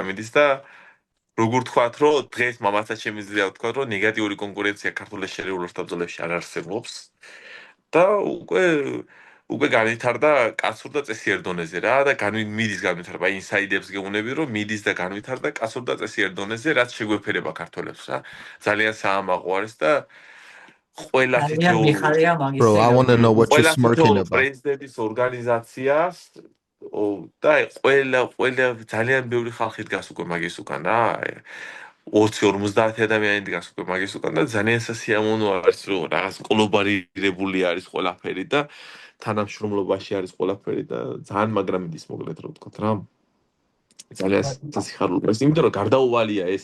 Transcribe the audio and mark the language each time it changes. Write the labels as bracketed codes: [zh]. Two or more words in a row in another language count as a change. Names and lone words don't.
[ka] მიდის და როგორ თქვათ რომ დღეს მამაცაც შემიძლია ვთქვათ რომ ნეგატიური კონკურენცია ქართულ შერეულ ორთაბრძოლებში არ არსებობს და უკვე განვითარდა კაცურ და წესიერ დონეზე რა და მიდის განვითარება ინსაიდებს გეუბნები რომ მიდის და განვითარდა კაცურ და წესიერ დონეზე რაც შეგვეფერება ქართველებს რა ძალიან საამაყო არის და ყველა თითოეული [en] Bro, I want to know what you're smirking about. [ka] პრეზიდენტის ორგანიზაციას და ყველა ძალიან ბევრი ხალხი დგას უკვე მაგის უკან რა 20-50 ადამიანი დგას უკვე მაგის უკან და ძალიან სასიამოვნო არის რომ რაღაც გლობალიზირებული არის ყველაფერი და თანამშრომლობაში არის ყველაფერი და ძალიან მაგრამ მიდის მოკლედ რომ ვთქვათ რა ძალიან სასიხარულო ეს, იმიტომ რომ გარდაუვალია ეს.